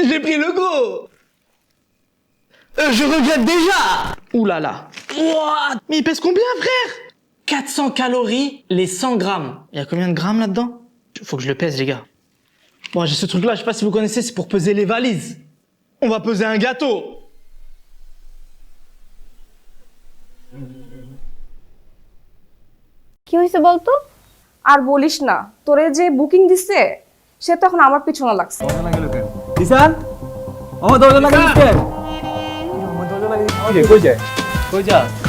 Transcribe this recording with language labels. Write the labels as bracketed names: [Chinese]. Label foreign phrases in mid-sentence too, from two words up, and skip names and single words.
[French] J'ai pris le go! Je regrette déjà! Ouh là là. What? Mais il pèse combien, frère? 400 calories, les 100 grammes. Il y a combien de grammes là-dedans? Faut que je le pèse, les gars. Bon, j'ai ce truc-là, je sais pas si vous connaissez, c'est pour peser les valises. On va peser un gâteau. [Bangla] কি হয়েছে বলতো? আর বলিস না, তোরে যে বুকিং দিছে সে তো এখন আমার পিছনে লাগছে। দিশান ও দরজা লাগাই দিতে দরজা লাগাই দিতে কই যায় কই যা